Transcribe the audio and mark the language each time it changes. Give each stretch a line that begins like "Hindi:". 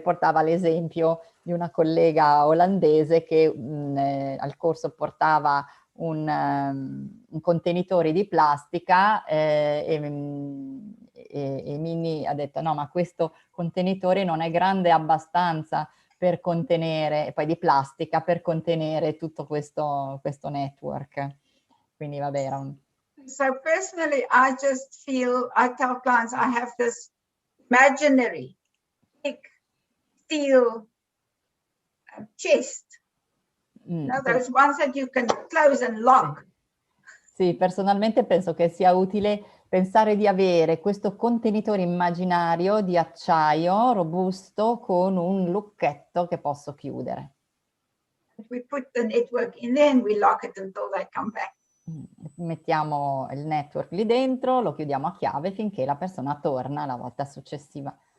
Italian: Portava l'esempio di una collega olandese che al corso portava un contenitore di plastica e Minnie ha detto no, ma questo contenitore non è grande abbastanza per contenere, poi di plastica, per contenere tutto questo network. Quindi vabbè, era un...
English: So personally, I just feel, I tell clients, I have this imaginary big steel chest. You know, those ones that you can close and lock.
Italian: Sì, personalmente penso che sia utile pensare di avere questo contenitore immaginario di acciaio robusto con un lucchetto che posso chiudere.
English: We put the network in there and we lock it until they come back.
Italian: Mettiamo il network lì dentro, lo chiudiamo a chiave finché la persona torna la volta successiva.